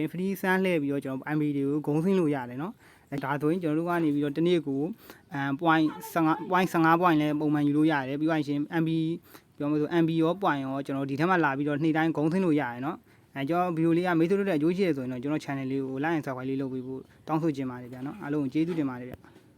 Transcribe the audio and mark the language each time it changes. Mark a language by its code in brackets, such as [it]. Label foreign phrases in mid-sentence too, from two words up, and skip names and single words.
[my] free ဆန်းလှည့်ပြီးတော့ကျွန်တော် MB တွေကိုဂုံးဆင်းလို့ရတယ်เนาะဒါဆိုရင်ကျွန်တော်တို့ကနေပြီးတော့တနေ့ကိုpoint 15 point လဲပုံမှန်ယူလို့ရတယ်ပြီးသွားရင် MB ပြောလို့ဆို MB ရော point ရောကျွန်တော်ဒီထက်မှလာပြီးတော့နေ့တိုင်းဂုံးဆင်းလို့ရတယ်เนาะကျွန်တော်ဗီဒီယိုလေးကမိတ်ဆွေတို့တဲ့အကျိုးရှိရဆိုရင်တော့ကျွန်တော် channel လေးကို [en] like and subscribe [my] လေးလုပ်ပေးဖို့တောင်းဆိုချင်ပါတယ်ဗျာနော်အားလုံးကိုကျေးဇူးတင်ပါတယ်ဗျာ